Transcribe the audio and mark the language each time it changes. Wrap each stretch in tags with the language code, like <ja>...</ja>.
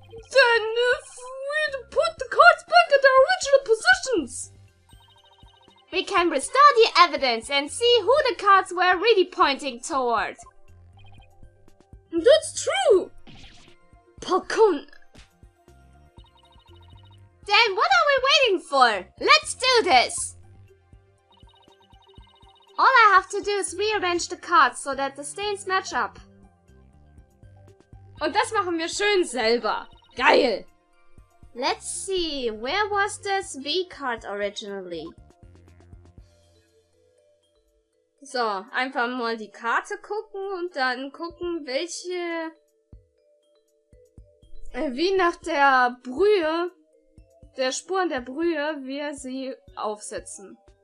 <en>Then if we put the cards back at their original positions, we can restore the evidence and see who the cards were really pointing toward. That's true! Falcon. Then what are we waiting for? Let's do this! All I have to do is rearrange the cards so that the stains match up.</en> <de>Und das machen wir schön selber. Geil!</de> <en>Let's see, where was this V card originally?</en> <de>So, einfach mal die Karte gucken und dann gucken, welche... wie nach der Brühe, der Spuren der Brühe, wir sie aufsetzen.</de>